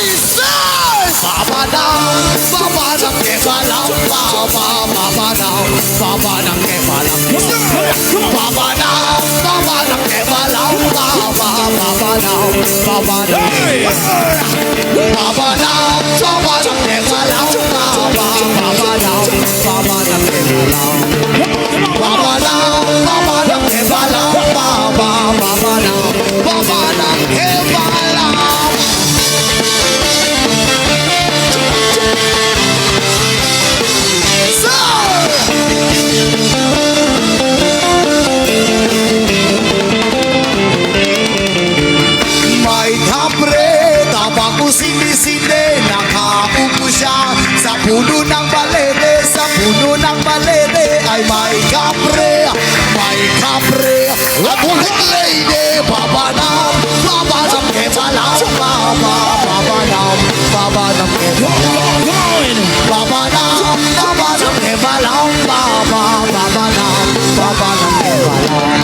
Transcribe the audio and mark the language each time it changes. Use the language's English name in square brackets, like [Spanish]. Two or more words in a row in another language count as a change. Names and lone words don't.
[Sanskrit] Babanam, babanam kevalam, babanam, babanam kevalam, babanam, babanam kevalam, babanam, babanam, babanam, babanam kevalam, babanam, babanam kevalam, babanam, babanam kevalam, babanam, babanam kevalam. [Filipino] May kapre, tabako sindi-sindi, nakaupo siya sa puno ng balete, sa puno ng balete ay may kapre, abulong lady, [Sanskrit] babanam, babanam kevalam, babanam, babanam kevalam, babanam, babanam kevalam, babanam, babanam kevalam.